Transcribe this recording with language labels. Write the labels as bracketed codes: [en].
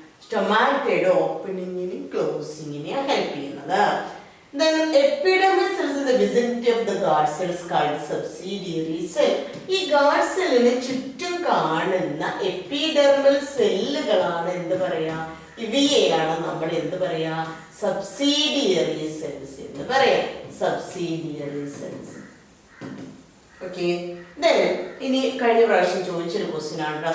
[ml] സ്റ്റൊമാറ്റയുടെ ഓപ്പണിങ്ങിനും ക്ലോസിങ്ങിനെയും help ചെയ്യുന്നത്. [en] Then epidermis cells in the vicinity of the guard cells called subsidiary cell. [ml] ഈ guard സെല്ലിന് ചുറ്റും കാണുന്ന എപ്പിഡെർമൽ സെല്ലുകളാണ് എന്ത് പറയാ? ഇവയെയാണ് നമ്മൾ എന്ത് പറയാ? സബ്സിഡിയറി സെൽസ് എന്ന് പറയാം. Subsidiary cells. ഓക്കെ, ഇനി കഴിഞ്ഞ പ്രാവശ്യം ചോദിച്ചൊരു ക്വസ്റ്റ്യൻ ആണ്.